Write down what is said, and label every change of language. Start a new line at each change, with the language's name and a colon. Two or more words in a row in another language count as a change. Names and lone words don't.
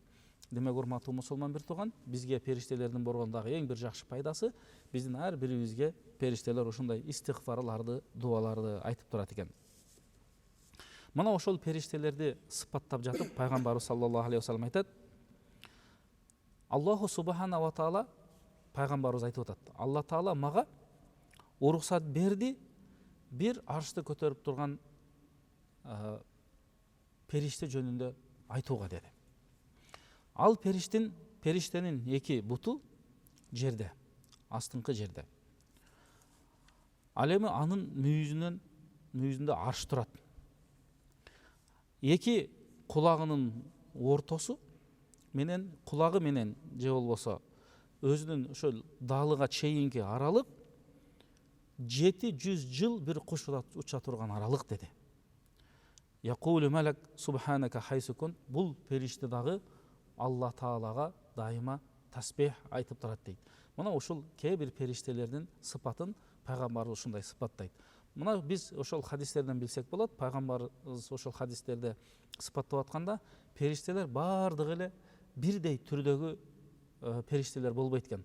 Kyrgyz: Демек, урматтуу мусулман бир тууган, бизге периштелердин болгондагы эң бир жакшы пайдасы биздин ар бирибизге периштелер ушундай истигфарларды, дуаларды айтып турат экен. Мына ошол периштелерди сыпаттап жатып пайгамбарыбыз
Arabic: صلى الله عليه وسلم
Kyrgyz: айтат:
Arabic: الله سبحانه وتعالى,
Kyrgyz: пайгамбарыбыз айтып атат: Алла Таала мага уруксат берди бир аршты көтөрүп турган периште жөнүндө айтууга деди. Ал периштенин эки буту жерде, астыңкы жерде. Ал эми анын мүйүзүндө арш турат. Эки кулагынын ортосу менен, кулагы менен же болбосо өзүнүн ошол даалыга чейинки аралык 700 жыл бир куш уча турган аралык деди.
Arabic: يقول ملك سبحانك حيث كن.
Kyrgyz: Бул периште дагы Алла Таалага дайыма тасбих айтып турат дейт. Мына ушул кээ бир периштелердин сыпатын пайгамбар ушундай сыпаттайт. Мына биз ошол хадистерден билсек болот. Пайгамбарыбыз ошол хадистерде сыпаттап атканда периштелер бардыгы эле бирдей түрдөгү периштелер болбойт экен.